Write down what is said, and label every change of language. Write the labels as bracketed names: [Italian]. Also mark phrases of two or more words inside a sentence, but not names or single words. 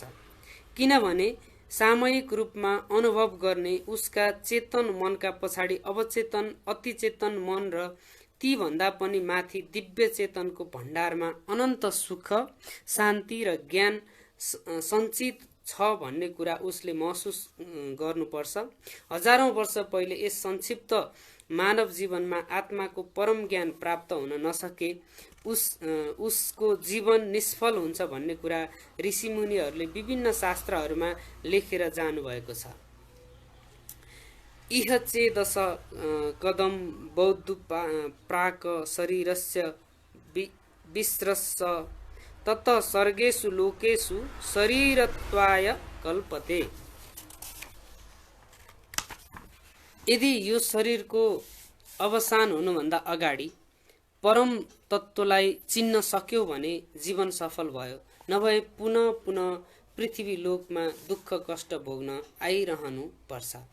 [Nepali] किनभने सामयिक रूपमा अनुभव गर्ने उसका चेतन मनका पछाडि अवचेतन अतिचेतन मन र ती भन्दा पनि माथि दिव्य चेतनको भण्डारमा अनन्त सुख शान्ति र ज्ञान सञ्चित छ भन्ने कुरा उसले महसुस गर्नुपर्छ। हजारौं वर्ष पहिले यस संक्षिप्त मानव जीवनमा आत्माको परम ज्ञान प्राप्त हुन नसके उसको जीवन निष्फल हुन्छ भन्ने कुरा ऋषिमुनिहरूले विभिन्न शास्त्रहरूमा लेखेर जानुभएको छ। [Sanskrit] इह चेदश कदम बौद्ध प्राक शरीरस्य विस्रस्य तत सर्गेषु लोकेषु शरीरत्वाय कल्पते। [Nepali] यदि यो शरीरको अवसान हुनुभन्दा अगाडि परम तत्त्वलाई चिन्न सक्यो भने जीवन सफल भयो। नभए पुनः पुनः पृथ्वी लोकमा दुःख कष्ट भोग्न आइरहनु पर्छ।